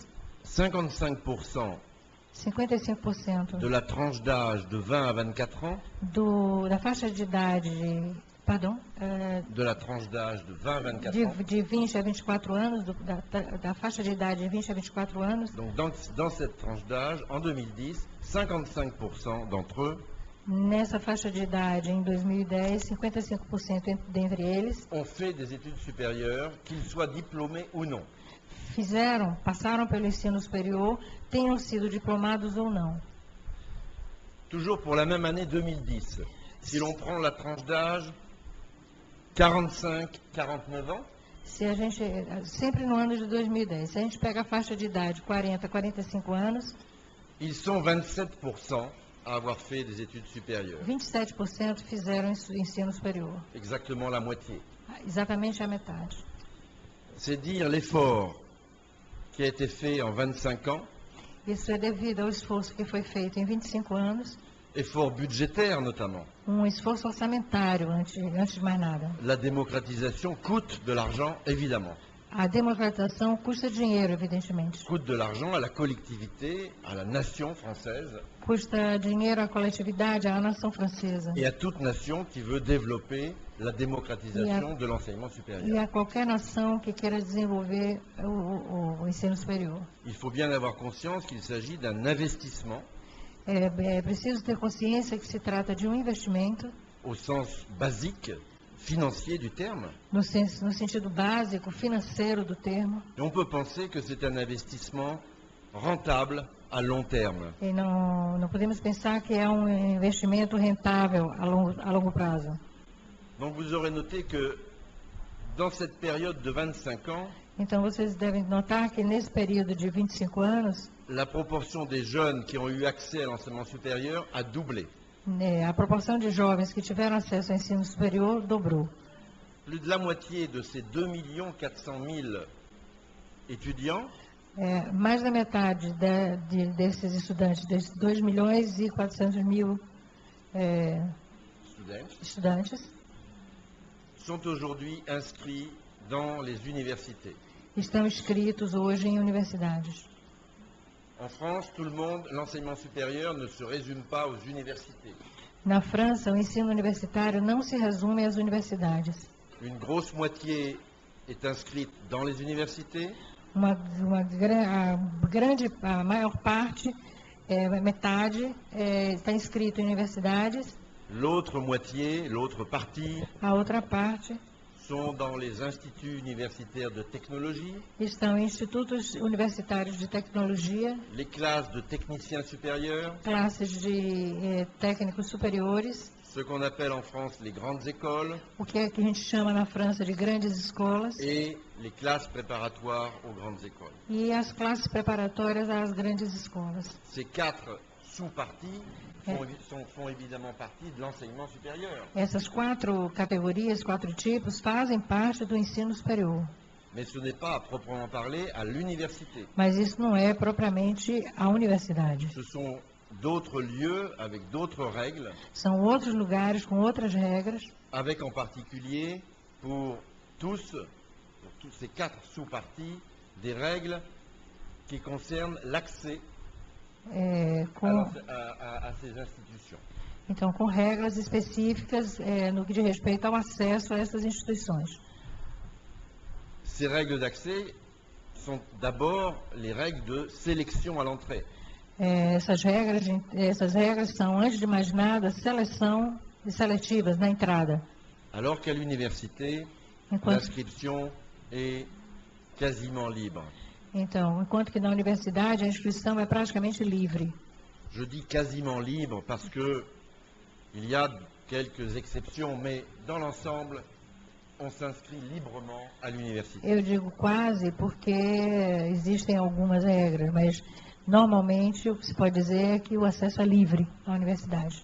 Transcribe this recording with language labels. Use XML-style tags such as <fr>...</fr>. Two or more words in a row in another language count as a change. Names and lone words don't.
<fr>55% 55% de la tranche d'âge de 20 à 24 ans,</fr> <pt>da faixa de idade,</pt> <fr>de la tranche d'âge de 20 à 24 ans,</fr> <pt>de 20 a 24 anos, da faixa de idade de 20 a 24 anos,</pt> <fr>donc dans cette tranche d'âge, en 2010, 55% d'entre eux</fr> <pt>nessa faixa de idade, em 2010, 55% dentre eles</pt> <fr>ont fait des études supérieures, qu'ils soient diplômés ou non.</fr> <pt>passaram pelo ensino superior, tenham sido diplomados ou não.</pt> <fr>Toujours pour la même année 2010, si l'on prend la tranche d'âge 45-49 ans,</fr> <pt>Se a gente, sempre no ano de 2010, se a gente pega a faixa de idade 40 a 45 anos,</pt> <fr>ils sont 27% à avoir fait des études supérieures,</fr> <pt>27% fizeram ensino superior,</pt> <fr>exactement la moitié.</fr> <pt>exatamente a metade.</pt> <fr>C'est dire l'effort qui a été fait en 25 ans,</fr> <pt>Isso é devido ao esforço que foi feito em 25 anos,</pt> <fr>effort budgétaire notamment.</fr> <pt>esforço orçamentário, antes de mais nada.</pt> <fr>La démocratisation coûte de l'argent, évidemment.</fr> <pt>A democratização custa dinheiro, evidentemente.</pt> <fr>Coûte de l'argent à la collectivité, à la nation française</fr> <pt>Custa dinheiro à coletividade, à nação francesa.</pt> <fr>et à toute nation qui veut développer la démocratisation de l'enseignement supérieur.</fr> <pt>E a qualquer nação que queira desenvolver o ensino superior.</pt> <fr>Il faut bien avoir conscience qu'il s'agit d'un investissement</fr> <pt>É preciso ter consciência que se trata de um investimento,</pt> <fr>au sens basique, financier du terme.</fr> <pt>no sentido básico, financeiro do termo,</pt> <fr>Et on peut penser que c'est un investissement rentable à long terme.</fr> <pt>e não podemos pensar que é um investimento rentável a longo prazo.</pt> <fr>Donc vous aurez noté que dans cette période de 25 ans,</fr> <pt>Então, vocês devem notar que nesse período de 25 anos,</pt> <fr>la proportion des jeunes qui ont eu accès à l'enseignement supérieur a doublé.</fr> <pt>a proporção de jovens que tiveram acesso ao ensino superior dobrou.</pt> <fr>Plus de la moitié de ces 2 400 000 étudiants</fr> <pt>Mais da metade desses estudantes, desses 2 milhões e 400 mil estudantes,</pt> <fr>sont aujourd'hui inscrits dans les universités.</fr> <pt>estão inscritos hoje em universidades.</pt> <fr>En France, tout le monde, l'enseignement supérieur ne se résume pas aux universités.</fr> <pt>Na França, o ensino universitário não se resume às universidades.</pt> <fr>Une grosse moitié est inscrite dans les universités,</fr> <pt>A maior parte, metade, está inscrito em universidades.</pt> <fr>l'autre moitié, l'autre partie,</fr> <pt>A outra parte</pt> <fr>sont dans les instituts universitaires de technologie,</fr> <pt>estão em institutos universitários de tecnologia,</pt> <fr>les classes de techniciens supérieurs,</fr> <pt>classes de técnicos superiores,</pt> <fr>ce qu'on appelle en France les grandes écoles,</fr> <pt>o que a gente chama na França de grandes escolas,</pt> <fr>et les classes préparatoires aux grandes écoles.</fr> <pt>e as classes preparatórias às grandes escolas.</pt> <fr>Ces quatre sous-parties font évidemment partie de l'enseignement supérieur.</fr> <pt>Essas 4 categorias, 4 tipos, fazem parte do ensino superior.</pt> <fr>Mais ce n'est pas, à proprement parler, à l'université.</fr> <pt>Mas isso não é propriamente a universidade.</pt> <fr>Ce sont d'autres lieux avec d'autres règles,</fr> <pt>São outros lugares com outras regras,</pt> <fr>avec en particulier pour tous ces quatre sous-parties, des règles qui concernent l'accès à ces institutions.</fr> <pt>Então, com regras específicas no que diz respeito ao acesso a essas instituições.</pt> <fr>Ces règles d'accès sont d'abord les règles de sélection à l'entrée.</fr> <pt>Essas regras são, antes de mais nada, seletivas na entrada.</pt> <fr>Alors qu'à l'université, l'inscription est quasiment libre.</fr> <pt>Então, enquanto que na universidade a inscrição é praticamente livre.</pt> <fr>Je dis quasiment libre parce que il y a quelques exceptions, mais dans l'ensemble, on s'inscrit librement à l'université.</fr> <pt>Eu digo quase porque existem algumas regras, mas normalmente o que se pode dizer é que o acesso é livre à universidade.</pt>